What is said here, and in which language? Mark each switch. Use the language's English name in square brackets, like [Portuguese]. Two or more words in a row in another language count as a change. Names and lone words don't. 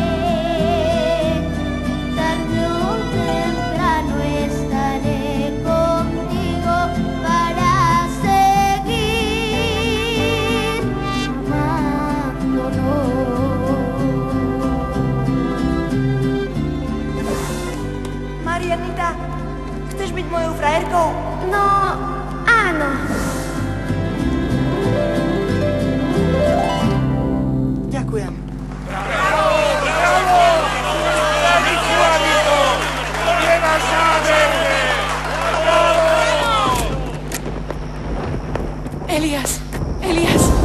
[Spanish] Tarde o temprano estaré contigo para seguir amándonos. Marianita, [Slovak] chceš byť mojou frajerkou? No, áno. Ďakujem. Elias, Elias.